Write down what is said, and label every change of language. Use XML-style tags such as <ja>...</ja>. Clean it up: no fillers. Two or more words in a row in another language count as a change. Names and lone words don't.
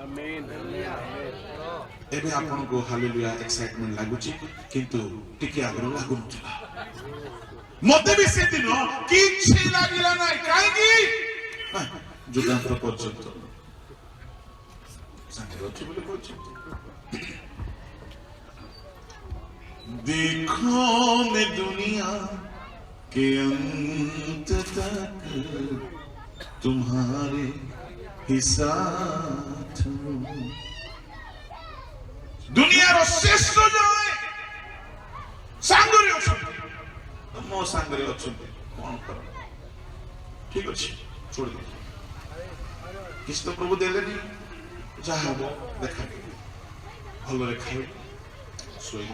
<or>ଏବେ ଆପଣଙ୍କୁ ହାଲେଲୁୟା ଏକ୍ସାଇଟମେଣ୍ଟ ଲାଗୁଛି, କିନ୍ତୁ ଟିକେ ଆଗରୁ ଲାଗୁନଥିଲା। ମତେ ବି ସେଦିନ କିଛି ଲାଗିଲା ନାହିଁ। କାହିଁକି? ଯୁଗାନ୍ତ ପର୍ଯ୍ୟନ୍ତ ସାଙ୍ଗରେ ଅଛି ବୋଲି କହିଛନ୍ତି।</or> <hi>देखो मैं दुनिया के अंत तक तुम्हारे ही साथ हूं।</hi> <or>ଦୁନିଆର ଶ୍ରେଷ୍ଠ ଜଣେ ସାଙ୍ଗରେ ଅଛନ୍ତି, ମୋ ସାଙ୍ଗରେ ଅଛନ୍ତି। କଣ କର? ଠିକ ଅଛି, ଛୋଡ଼ି କିଛି ତ ପ୍ରଭୁ ଦେଲେନି। ଯାହା ହବ ଦେଖାଯିବ, ଭଲରେ ଖାଇବ, ଶୋଇବ।</or>